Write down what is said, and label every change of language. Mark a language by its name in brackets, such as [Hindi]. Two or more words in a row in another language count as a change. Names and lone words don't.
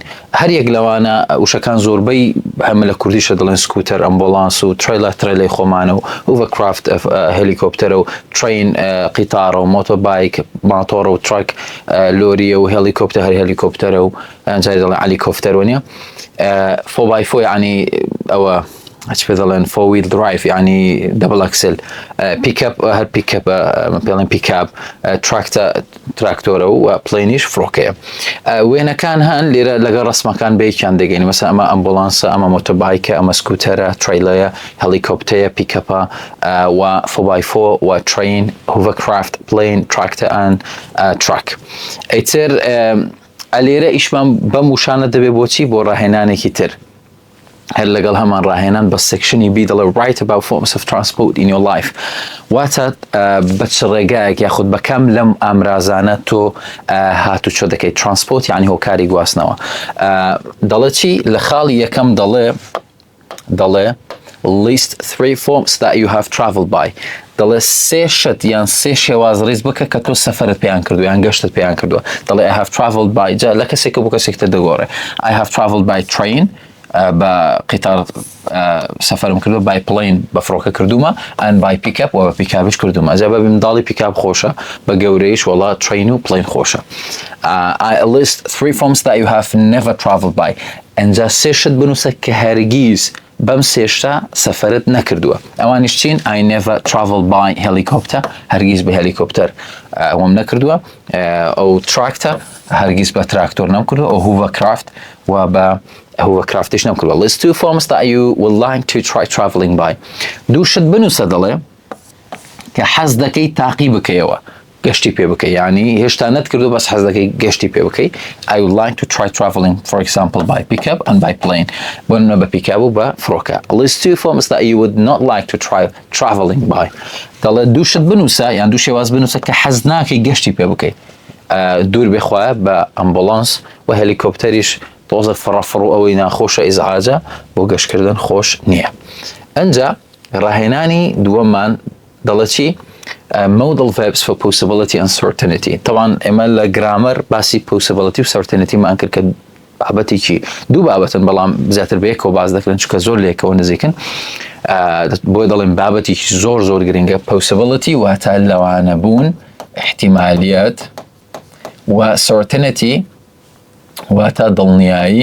[Central Kurdish] هەر یەک لەوانە وشەکان زۆربەی هەمە لە کوردیشە دەڵێن سکوتەر، ئەمبۆڵانس و ترێیلەی خۆمانە و هۆڤەرکرافت هێلیکۆپتەرە و ترین قیتارە و مۆتۆربایک ماتۆڕە و تراک لۆریە و هێلیکۆپتەر هەر هێلیکۆپتەرە و ئەنجای دەڵێن عەلیکۆفتەر وەنیە. 4x4 یعنی ئەوە هەچ پێ دەڵێن [English] 4 wheel drive [Central Kurdish] یعنی [English] double axle, [Central Kurdish] پیکەپ هەر پیکەپە پێڵێن پیکاپ، تراکتۆرە و پلێنیش فڕۆکەیە. وێنەکان هەن لێرە لەگەڵ ڕسمەکان بەیەکیان دەگەین مەسەڵەن ئەمە ئەمبۆڵانسە، ئەمە مۆتۆربایکە، ئەمە سکوتەرە، ترێیلەیە، هەلیکۆپتەرە، پیکەپە و 4x4 و ترین، هۆڤەرکرافت، پلین، [English] tractor and truck. [Central Kurdish] ئیتر ئەلێرە ئیشمان بەم وشانە دەبێ بۆچی بۆ ڕاهێنانێکی تر هەر لەگەڵ هەمان ڕاهێنان بە سێکشنی بی دەڵێ [English] write about forms of transport in your life [Central Kurdish] واتە بە چ ڕێگایەک یاخود بەکەم لەم ئامرازانە تۆ هاتوچۆ دەکەیت ترانسپۆرت یعنی هۆکاری گواستنەوە. دەڵێ چی لە خاڵی یەکەم دەڵێ [English] list 3 forms that you have traveled by [Central Kurdish] دەڵێ سێ شت یان سێ شێواز ڕیز بکە کە تۆ سەفەرت پێیان کردو یان گەشتت پێیان کردووە. دەڵێ [English] I have traveled by [Central Kurdish] جا لە کەسێکە بۆ کەسێکتر دەگۆڕێ [English] I have traveled by train [Central Kurdish] بە قیتار سەفەرم کردو، [English] by plane [Central Kurdish] بە فڕۆکە کردومە، [English] and by pickup [Central Kurdish] و بە پیکاپش کردومە. ئەجا بە منداڵی پیکاپ خۆشە بە گەورەیش وەڵا train و plane خۆشە. [English] I list 3 forms that you have never traveled by [Central Kurdish] ئەنجا سێ شت بنووسە کە هەرگیز بەم سێشتا سەفەرت نەکردووە. ئەوانیش چین؟ [English] I never traveled by helicopter [Central Kurdish] هەرگیز بە هەلیکۆپتەر ئەوەم نەکردووە، ئەو تراکتەر هەرگیز بە تراکتۆر نەمکردووە، ئەو هۆڤەرکرافت و بە هۆڤەرکرافتیش نەمکردووە. [English] List 2 forms that you would like to try traveling by. [Central Kurdish] دوو شت بنووسە دەڵێ کە حەز دەکەی تاقی بکەیەوە گەشتی پێ بکەی، یعنی هێشتا نەتکردو بەس حەز دەکەی گەشتی پێ بکەی. [English] I would like to try traveling for example by pickup and by plane [Central Kurdish] بۆنمە بە پیکاپ و بە فڕۆکە. [English] List 2 forms that you would not like to try traveling by [Central Kurdish] دەڵێ دوو شت بنووسە یان دوو شێواز بنووسە کە حەز ناکەی گەشتی پێ بکەی. دوور بێخوایە بە ئەمبۆڵانس و هێلیکۆپتەریش تۆزە فڕەفڕ و ئەوەی ناخۆشە ئیزعاجە بۆ گەشتکردن خۆش نییە. ئەنجا ڕاهێنانی دووەممان دەڵێ چی؟ [English] modal verbs for possibility and certainty. [Central Kurdish] طبعا ئێمە لە گرامەر باسی possibility و certainty مان کرد کە بابەتی چی؟ دوو بابەتن بەڵام زیاتر بەیەکەوە باز دەکرێن چونکە زۆر لێکەوە نزیکن. بۆی دەڵێن بابەتی زۆر گرنگە. possibility واتە لەوانە بوون، احتیمالیەت، و certainty واتە دڵنیایی.